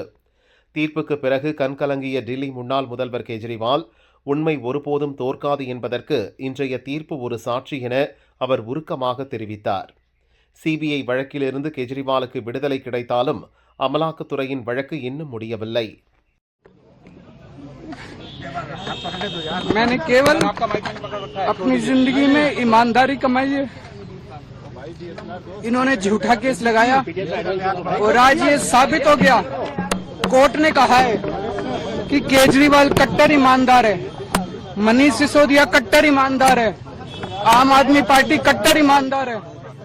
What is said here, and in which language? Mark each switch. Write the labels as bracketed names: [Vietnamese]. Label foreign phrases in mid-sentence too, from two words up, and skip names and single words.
[Tamil] தீர்ப்புக்கு பிறகு கண்கலங்கிய டில்லி முன்னாள் முதல்வர் கெஜ்ரிவால், உண்மை ஒருபோதும் தோற்காது என்பதற்கு இன்றைய தீர்ப்பு ஒரு சாட்சி என அவர் உருக்கமாக தெரிவித்தார். சிபிஐ வழக்கிலிருந்து கெஜ்ரிவாலுக்கு விடுதலை கிடைத்தாலும் அமலாக்கத்துறையின் வழக்கு இன்னும் முடியவில்லை. [Hindi] मैंने केवल अपनी जिंदगी में ईमानदारी कमाई है. इन्होंने झूठा केस लगाया और आज ये साबित हो गया. कोर्ट ने कहा है कि केजरीवाल कट्टर ईमानदार है, मनीष सिसोदिया कट्टर ईमानदार है, आम आदमी पार्टी कट्टर ईमानदार है.